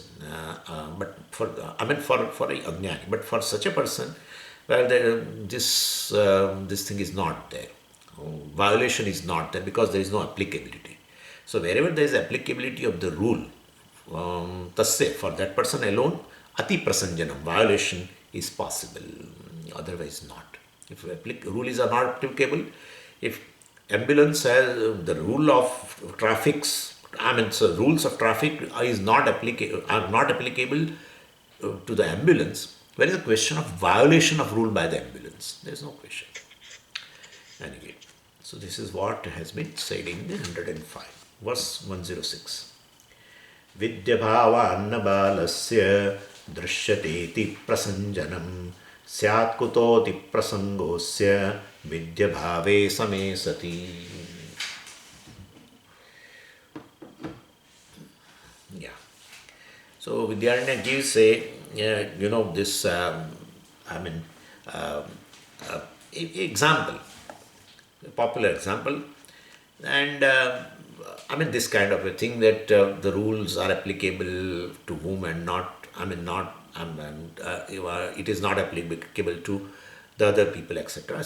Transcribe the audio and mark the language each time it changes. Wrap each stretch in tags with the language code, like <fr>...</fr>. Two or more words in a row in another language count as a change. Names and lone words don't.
<en>But for a Ajnani, but for such a person, well, this thing is not there. Violation is not there because there is no applicability. So wherever there is applicability of the rule, tasya, for that person alone,</en> <sa>अति प्रसञ्जनम्,</sa> <en>violation is possible, otherwise not. If rules are not applicable, if ambulance has the rule of rules of traffic are not applicable to the ambulance, where is the question of violation of rule by the ambulance? There is no question. Anyway, so this is what has been said in the 105, verse 106.</en> <sa>विद्याभावन्न बालस्य दृश्यतेति प्रसञ्जनम् स्यात् कुतोति प्रसङ्गोस्य विद्याभावे समे सति.</sa> <en>Yeah. So Vidyaranya gives this, example, a popular example, and this kind of a thing that the rules are applicable to whom and not, it is not applicable to the other people, etc.</en>